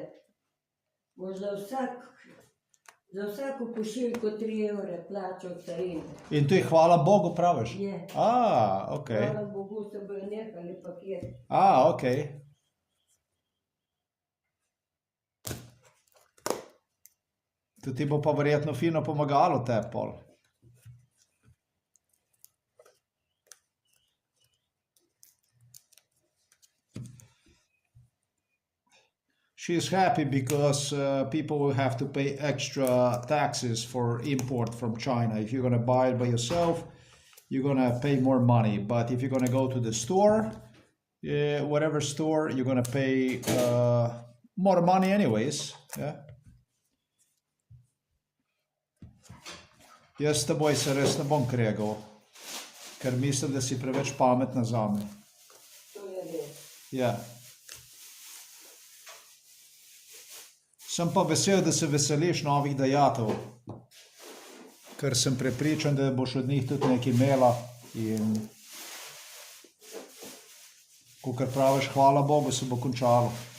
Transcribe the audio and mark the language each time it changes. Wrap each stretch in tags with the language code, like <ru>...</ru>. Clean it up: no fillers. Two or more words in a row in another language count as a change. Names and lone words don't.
<sl>Boš za vsako pošiljko 3 evre plačal carine. In to je hvala Bogu, praviš? Je. Ok. Hvala Bogu se bojo nehali paketi. Ok. To ti bo pa verjetno fino pomagalo te pol.</sl> <en>She's happy because people will have to pay extra taxes for import from China. If you're going to buy it by yourself, you're going to pay more money. But if you're going to go to the store, whatever store, you're going to pay more money anyways. Yeah.</en> <sl>Jaz s teboj se res ne bom kregal, ker mislim, da si preveč pametna zame. To je res. Ja. Sem pa vesel, da se veseliš novih dajatev, ker sem prepričan, da boš od njih tudi nekaj imela in kakor praviš, hvala Bogu, se bo končalo.</sl>